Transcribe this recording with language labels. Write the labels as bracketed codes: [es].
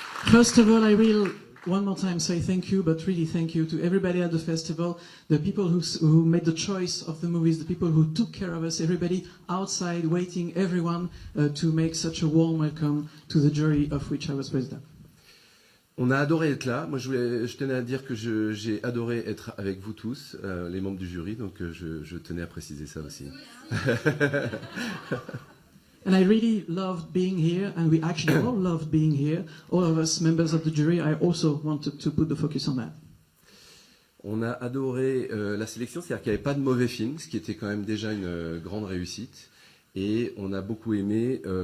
[en] First of all, I will one more time say thank you, but really thank you to everybody at the festival, the people who made the choice of the movies, the people who took care of us, everybody outside waiting, everyone to make such a warm welcome to the jury of which I was president. [fr] On a adoré être là. Moi, je tenais à dire que j'ai adoré être avec vous tous, les membres du jury, donc je tenais à préciser ça aussi. [en] And I really loved being here, and we actually all loved being here. All of us members of the jury, I also wanted to put the focus on that. [fr] On a adoré la sélection, c'est-à-dire qu'il n'y avait pas de mauvais films, ce qui était quand même déjà une grande réussite. Et on a beaucoup aimé...